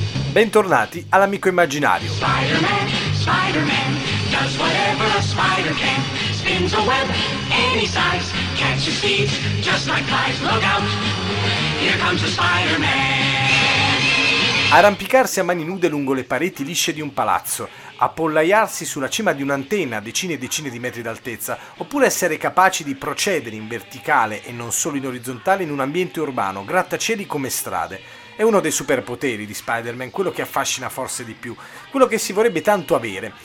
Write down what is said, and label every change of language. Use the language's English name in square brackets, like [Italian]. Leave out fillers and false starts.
[Italian] Bentornati all'amico immaginario. [English] Spider-Man does whatever a spider can. Spins a web any size, catches thieves just like flies. Look out, here comes a Spider-Man. [Italian] Arrampicarsi a mani nude lungo le pareti lisce di un palazzo, appollaiarsi sulla cima di un'antenna a decine e decine di metri d'altezza, oppure essere capaci di procedere in verticale e non solo in orizzontale in un ambiente urbano, grattacieli come strade. È uno dei superpoteri di Spider-Man, quello che affascina forse di più, quello che si vorrebbe tanto avere.